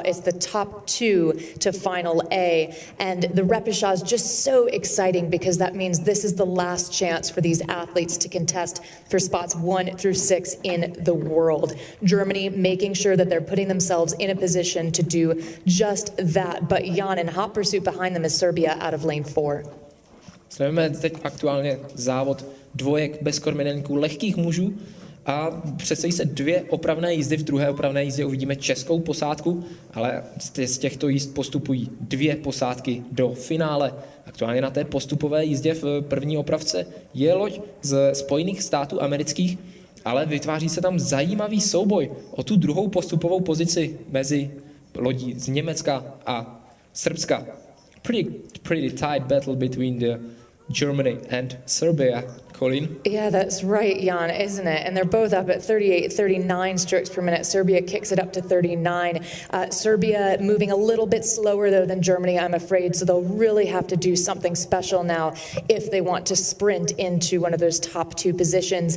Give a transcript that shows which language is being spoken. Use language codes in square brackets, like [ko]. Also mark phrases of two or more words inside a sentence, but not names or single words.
[en] It's the top two to final A, and the repechage is just so exciting because that means this is the last chance for these athletes to contest for spots 1 through 6 in the world. Germany making sure that they're putting themselves in a position to do just that, but Jan, in hot pursuit behind them is Serbia out of lane 4. [cs] Sledujeme teď aktuálně závod dvojek bez kormidelníků lehkých mužů a představí se 2 opravné jízdy. V druhé opravné jízdě uvidíme českou posádku, ale z těchto jízd postupují 2 posádky do finále. Aktuálně na té postupové jízdě v první opravce je loď z Spojených států amerických, ale vytváří se tam zajímavý souboj o tu druhou postupovou pozici mezi lodí z Německa a Srbska. [en] Pretty tight battle between the Germany and Serbia. Colleen? Yeah, that's right, Jan, isn't it? And they're both up at 38, 39 strokes per minute. Serbia kicks it up to 39. Serbia moving a little bit slower, though, than Germany, I'm afraid, so they'll really have to do something special now if they want to sprint into one of those top 2 positions.